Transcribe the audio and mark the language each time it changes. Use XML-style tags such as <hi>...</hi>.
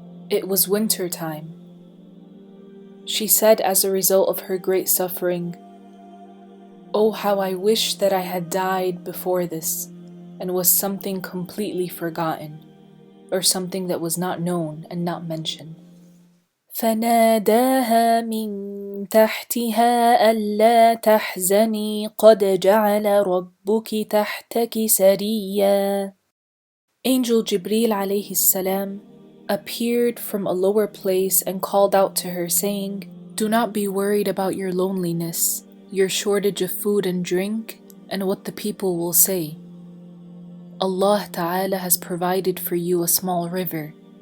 <en>It was winter time. She said as a result of her great suffering, "Oh, how I wish that I had died before this and was something completely forgotten, or something that was not known and not mentioned."</en> <ar>فناداها من تحتها ألا تحزني قد جعل ربك تحتك سريا.</ar> <en>Angel Jibreel alayhi salam appeared from a lower place and called out to her, saying, "Do not be worried about your loneliness, your shortage of food and drink, and what the people will say. Allah Ta'ala has provided for you a small river.</en>